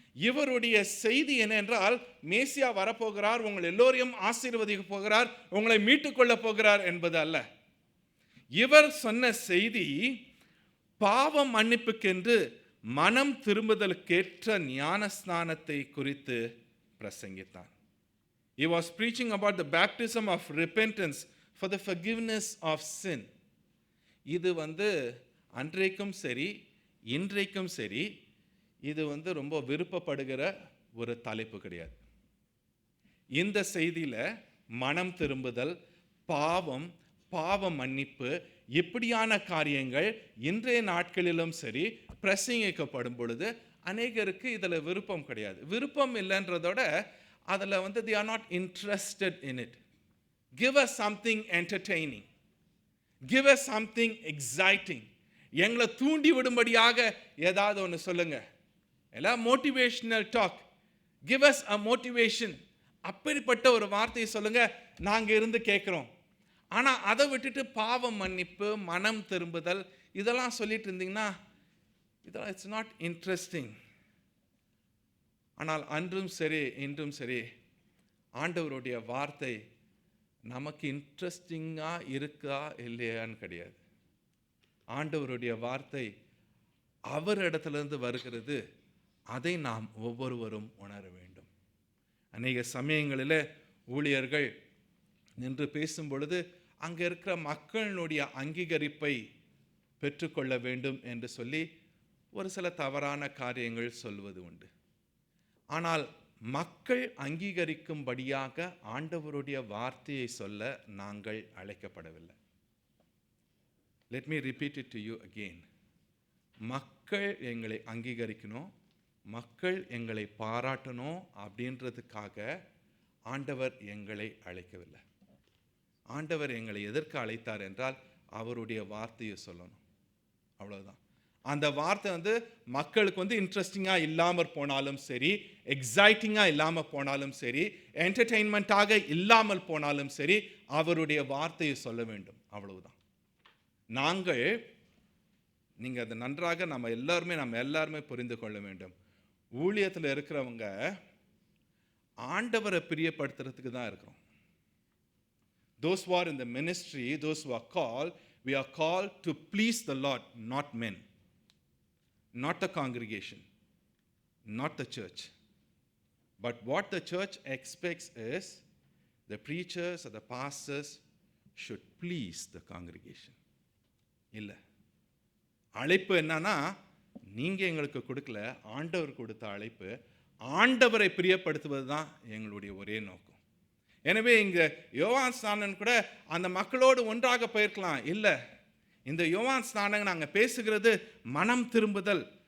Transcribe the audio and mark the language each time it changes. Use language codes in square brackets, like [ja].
[ta] இவருடைய செய்தி என்ன என்றால், மேசியா வரப்போகிறார், உங்கள் எல்லோரையும் ஆசீர்வதிக்க போகிறார், உங்களை மீட்டுக்கொள்ள போகிறார் என்பது அல்ல. இவர் சொன்ன செய்தி பாவ மன்னிப்புக்கென்று மனம் திரும்புதலுக்கேற்ற ஞானஸ்நானத்தை குறித்து பிரசங்கித்தார். [en] He was preaching about the baptism of repentance for the forgiveness of sin. [ta] இது அன்றைக்கும் சரி இன்றைக்கும் சரி இது ரொம்ப விருப்பப்படுகிற ஒரு தலைப்பு கிடையாது. இந்த செய்தியில் மனம் திரும்புதல், பாவம், பாவ மன்னிப்பு இப்படியான காரியங்கள் இன்றைய நாட்களிலும் சரி பிரசங்கிக்கப்படும் பொழுது அநேகருக்கு இதில் விருப்பம் கிடையாது. விருப்பம் இல்லைன்றதோட அதில் [en] they are not interested in it. Give us something entertaining. Give us something exciting. [ta] எங்களை தூண்டி விடும்படியாக ஏதாவது ஒன்று சொல்லுங்க. எல்லாம் [en] Motivational talk. Give us a motivation. [ta] அப்படிப்பட்ட ஒரு வார்த்தையை சொல்லுங்க, நாங்கள் இருந்து கேட்குறோம். ஆனால் அதை விட்டுட்டு பாவம் மன்னிப்பு, மனம் திரும்புதல் இதெல்லாம் சொல்லிட்டு இருந்தீங்கன்னா இதெல்லாம் [en] It's not interesting. [ta] ஆனால் அன்றும் சரி இன்றும் சரி ஆண்டவருடைய வார்த்தை நமக்கு இன்ட்ரெஸ்டிங்காக இருக்கா இல்லையான்னு கிடையாது. ஆண்டவருடைய வார்த்தை அவர் இடத்துலேருந்து வருகிறது. அதை நாம் ஒவ்வொருவரும் உணர வேண்டும். அநேக சமயங்களில் ஊழியர்கள் நின்று பேசும் பொழுது அங்கே இருக்கிற மக்களுடைய அங்கீகரிப்பை பெற்றுக்கொள்ள வேண்டும் என்று சொல்லி ஒரு சில தவறான காரியங்கள் சொல்வது உண்டு. ஆனால் மக்கள் அங்கீகரிக்கும்படியாக ஆண்டவருடைய வார்த்தையை சொல்ல நாங்கள் அழைக்கப்படவில்லை. [en] Let me repeat it to you again. [ta] மக்கள் எங்களை அங்கீகரிக்கணும், மக்கள் எங்களை பாராட்டணும் அப்படின்றதுக்காக ஆண்டவர் எங்களை அழைக்கவில்லை. ஆண்டவர் எங்களை எதற்கு அழைத்தார் என்றால் அவருடைய வார்த்தையை சொல்லணும், அவ்வளவுதான். அந்த வார்த்தை மக்களுக்கு இன்ட்ரெஸ்டிங்காக இல்லாமல் போனாலும் சரி, எக்ஸைட்டிங்காக இல்லாமல் போனாலும் சரி, என்டர்டெயின்மெண்ட்டாக இல்லாமல் போனாலும் சரி, அவருடைய வார்த்தையை சொல்ல வேண்டும், அவ்வளவுதான். நீங்கள் அதை நன்றாக நம்ம எல்லாருமே புரிந்து கொள்ள வேண்டும். ஊழியத்தில் இருக்கிறவங்க ஆண்டவரை பிரியப்படுத்துறதுக்கு தான் இருக்கிறோம். [en] Those who are in the ministry, those who are called, we are called to please the Lord, not men, not the congregation, not the church. But what the church expects is the preachers or the pastors should please the congregation. [ta] இல்லை, அழைப்பு என்னன்னா நீங்கள் எங்களுக்கு கொடுக்கல, ஆண்டவர் கொடுத்த அழைப்பு ஆண்டவரை பிரியப்படுத்துவது தான் எங்களுடைய ஒரே நோக்கம். எனவே இங்கே யோவான் ஸ்நானன் கூட அந்த மக்களோடு ஒன்றாக போயிருக்கலாம். இல்லை, இந்த யோவான் ஸ்நானன் நாங்கள் பேசுகிறது மனம் திரும்புதல்.